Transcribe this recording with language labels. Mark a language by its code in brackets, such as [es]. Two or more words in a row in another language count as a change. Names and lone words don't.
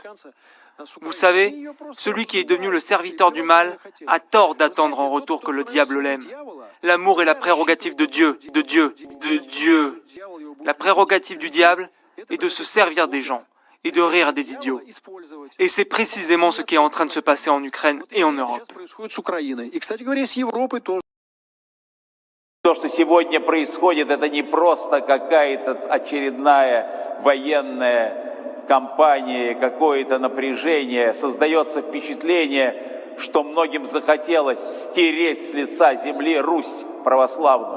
[fr] Vous savez, celui qui est devenu le serviteur du mal a tort d'attendre en retour que le diable l'aime. L'amour est la prérogative de Dieu, de Dieu, de Dieu. La prérogative du diable est de se servir des gens et de rire des idiots. Et c'est précisément ce qui est en train de se passer en Ukraine et en Europe. [ru] То, что сегодня происходит, это не просто какая-то очередная военная кампания, какое-то напряжение. Создается впечатление, что многим захотелось стереть с лица земли Русь православную.